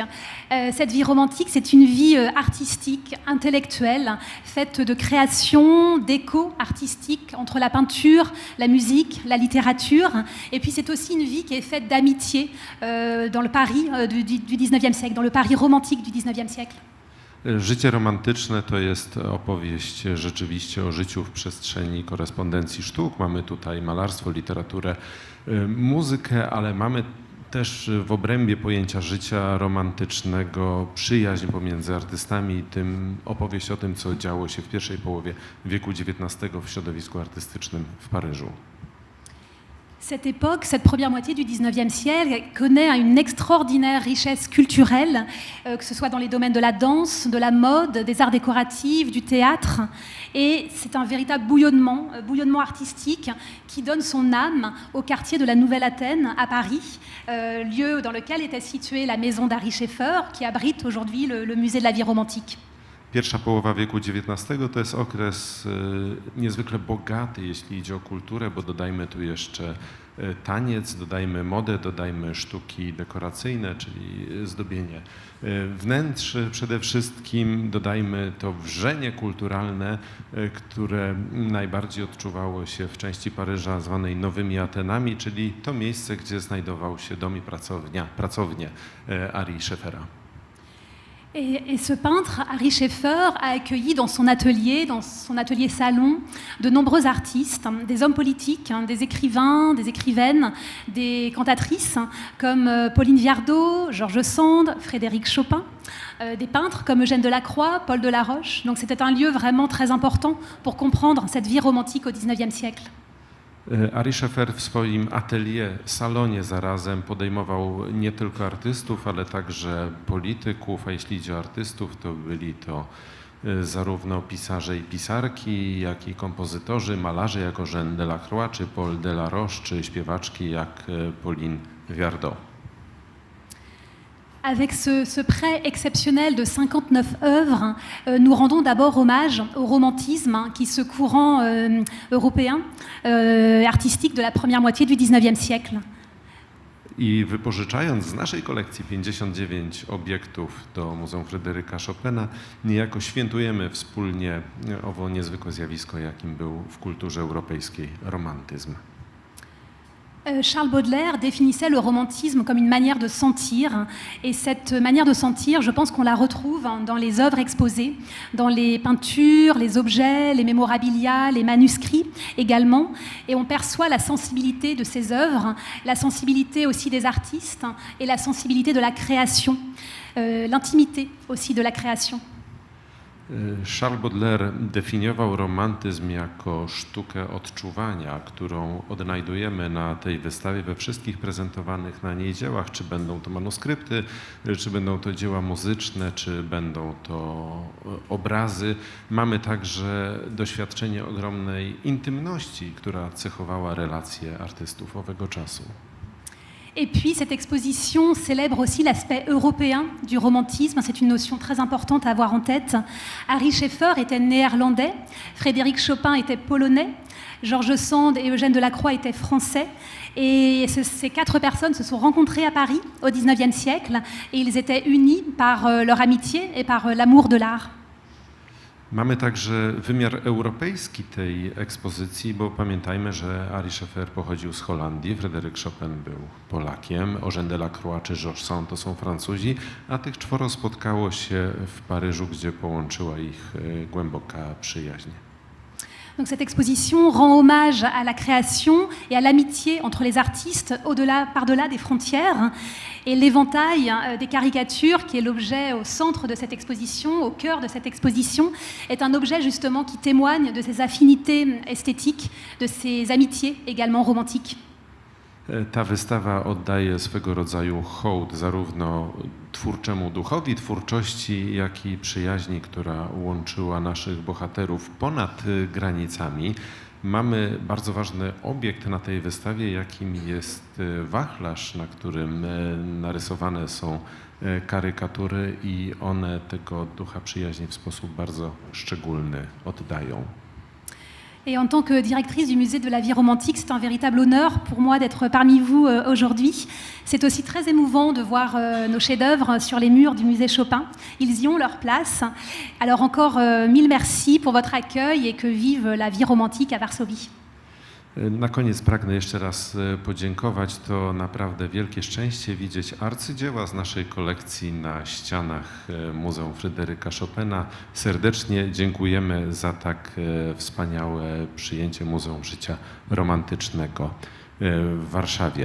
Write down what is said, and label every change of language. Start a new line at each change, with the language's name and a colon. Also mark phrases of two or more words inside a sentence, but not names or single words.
French: Cette vie romantique, c'est une vie artistique, intellectuelle, faite de création, d'écho artistique entre la peinture, la musique, la littérature. Et puis c'est aussi une vie qui est faite d'amitié dans le Paris du 19e siècle, dans le Paris romantique du 19e siècle.
Polish: Życie romantyczne to jest opowieść rzeczywiście o życiu w przestrzeni korespondencji sztuk. Mamy tutaj malarstwo, literaturę, muzykę, ale mamy też w obrębie pojęcia życia romantycznego przyjaźń pomiędzy artystami i opowieść o tym, co działo się w pierwszej połowie wieku XIX w środowisku artystycznym w Paryżu.
French: Cette époque, cette première moitié du 19e siècle, connaît une extraordinaire richesse culturelle, que ce soit dans les domaines de la danse, de la mode, des arts décoratifs, du théâtre. Et c'est un véritable bouillonnement artistique qui donne son âme au quartier de la Nouvelle Athènes à Paris, lieu dans lequel était située la maison d'Ary Scheffer, qui abrite aujourd'hui le musée de la vie romantique.
Polish: Pierwsza połowa wieku XIX to jest okres niezwykle bogaty, jeśli idzie o kulturę, bo dodajmy tu jeszcze taniec, dodajmy modę, dodajmy sztuki dekoracyjne, czyli zdobienie wnętrz przede wszystkim, dodajmy to wrzenie kulturalne, które najbardziej odczuwało się w części Paryża zwanej Nowymi Atenami, czyli to miejsce, gdzie znajdował się dom i pracownie Ary Scheffera.
French: Et ce peintre, Ary Scheffer, a accueilli dans son atelier salon, de nombreux artistes, des hommes politiques, des écrivains, des écrivaines, des cantatrices comme Pauline Viardot, Georges Sand, Frédéric Chopin, des peintres comme Eugène Delacroix, Paul Delaroche. Donc c'était un lieu vraiment très important pour comprendre cette vie romantique au XIXe siècle.
Polish: Ary Scheffer w swoim atelier, salonie zarazem podejmował nie tylko artystów, ale także polityków, a jeśli idzie o artystów, to byli to zarówno pisarze i pisarki, jak i kompozytorzy, malarze jak Eugène Delacroix, czy Paul Delaroche, czy śpiewaczki jak Pauline Viardot.
French: Avec ce prêt exceptionnel de 59 œuvres, nous rendons d'abord hommage au romantisme, qui est ce courant européen, artistique de la première moitié du XIXe siècle.
Polish: I wypożyczając z naszej kolekcji 59 obiektów do Muzeum Fryderyka Chopina, niejako świętujemy wspólnie owo niezwykłe zjawisko, jakim był w kulturze europejskiej romantyzm.
French: Charles Baudelaire définissait le romantisme comme une manière de sentir, et cette manière de sentir, je pense qu'on la retrouve dans les œuvres exposées, dans les peintures, les objets, les mémorabilia, les manuscrits également, et on perçoit la sensibilité de ces œuvres, la sensibilité aussi des artistes et la sensibilité de la création, l'intimité aussi de la création.
Polish: Charles Baudelaire definiował romantyzm jako sztukę odczuwania, którą odnajdujemy na tej wystawie we wszystkich prezentowanych na niej dziełach, czy będą to manuskrypty, czy będą to dzieła muzyczne, czy będą to obrazy. Mamy także doświadczenie ogromnej intymności, która cechowała relacje artystów owego czasu.
French: Et puis cette exposition célèbre aussi l'aspect européen du romantisme. C'est une notion très importante à avoir en tête. Ary Scheffer était néerlandais, Frédéric Chopin était polonais, Georges Sand et Eugène Delacroix étaient français. Et ces 4 personnes se sont rencontrées à Paris au XIXe siècle et ils étaient unis par leur amitié et par l'amour de l'art.
Polish: Mamy także wymiar europejski tej ekspozycji, bo pamiętajmy, że Ary Scheffer pochodził z Holandii, Fryderyk Chopin był Polakiem, Eugène Delacroix czy Georges Sand to są Francuzi, a tych 4 spotkało się w Paryżu, gdzie połączyła ich głęboka przyjaźń.
French: Donc cette exposition rend hommage à la création et à l'amitié entre les artistes par-delà des frontières. Et l'éventail des caricatures, qui est l'objet au centre de cette exposition, au cœur de cette exposition, est un objet justement qui témoigne de ces affinités esthétiques, de ces amitiés également romantiques.
Polish: Ta wystawa oddaje swego rodzaju hołd zarówno twórczemu duchowi twórczości, jak i przyjaźni, która łączyła naszych bohaterów ponad granicami. Mamy bardzo ważny obiekt na tej wystawie, jakim jest wachlarz, na którym narysowane są karykatury i one tego ducha przyjaźni w sposób bardzo szczególny oddają.
French: Et en tant que directrice du musée de la vie romantique, c'est un véritable honneur pour moi d'être parmi vous aujourd'hui. C'est aussi très émouvant de voir nos chefs-d'œuvre sur les murs du musée Chopin. Ils y ont leur place. Alors encore 1000 merci pour votre accueil et que vive la vie romantique à Varsovie.
Polish: Na koniec pragnę jeszcze raz podziękować. To naprawdę wielkie szczęście widzieć arcydzieła z naszej kolekcji na ścianach Muzeum Fryderyka Chopina. Serdecznie dziękujemy za tak wspaniałe przyjęcie Muzeum Życia Romantycznego w Warszawie.